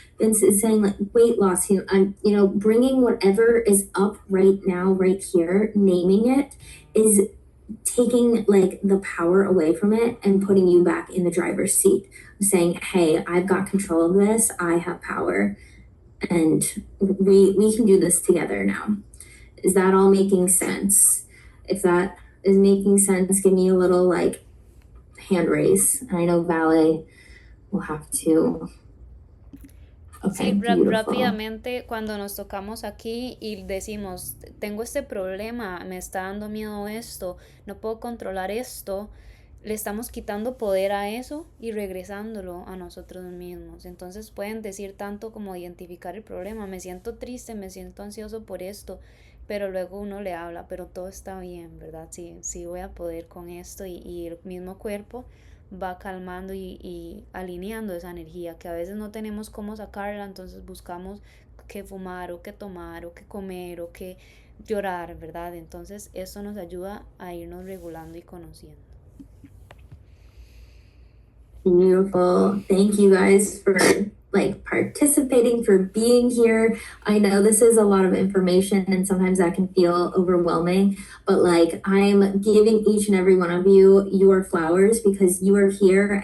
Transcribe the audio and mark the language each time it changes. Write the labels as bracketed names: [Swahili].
[English] Vince is saying like weight loss, I'm, bringing whatever is up right now, right here, naming it is taking like the power away from it and putting you back in the driver's seat, saying, hey, I've got control of this, I have power, and we can do this together now. Is that all making sense? If that is making sense, give me a little like hand raise. And I know Ballet will have to. Okay, beautiful. [Spanish] rápidamente cuando nos tocamos aquí y decimos, tengo este problema, me está dando miedo esto, no puedo controlar esto, le estamos quitando poder a eso y regresándolo a nosotros mismos. Entonces pueden decir tanto como identificar el problema, me siento triste, me siento ansioso por esto, pero luego uno le habla, pero todo está bien, ¿verdad? Sí, sí voy a poder con esto y el mismo cuerpo va calmando y alineando esa energía que a veces no tenemos cómo sacarla, entonces buscamos qué fumar o qué tomar o qué comer o qué llorar, ¿verdad? Entonces esto nos ayuda a irnos regulando y conociendo. [English] Beautiful. Thank you guys for like participating, for being here. I know this is a lot of information and sometimes that can feel overwhelming, but like I'm giving each and every one of you your flowers because you are here.